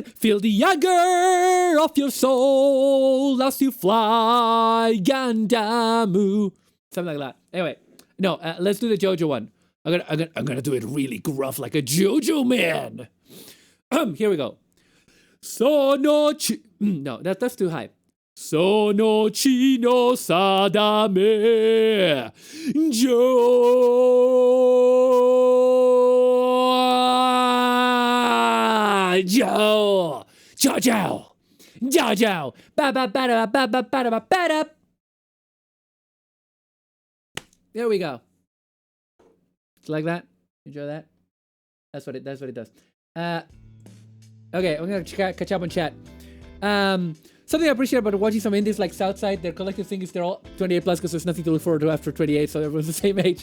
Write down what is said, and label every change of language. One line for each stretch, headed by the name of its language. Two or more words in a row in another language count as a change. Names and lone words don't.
English: Feel the anger of your soul as you fly, Gandamu. Something like that. Anyway, no, let's do the JoJo one. I'm gonna do it really gruff like a JoJo man. Here we go. No, that's too high.
Japanese: その血の運命 Jojo ba ba ba ba ba ba ba ba ba.
English: There we go. It's like that. Enjoy that. That's what it does. Okay, I'm gonna catch up on chat. Something I appreciate about watching some indies like Southside, their collective thing is they're all 28 plus because there's nothing to look forward to after 28, so everyone's the same age.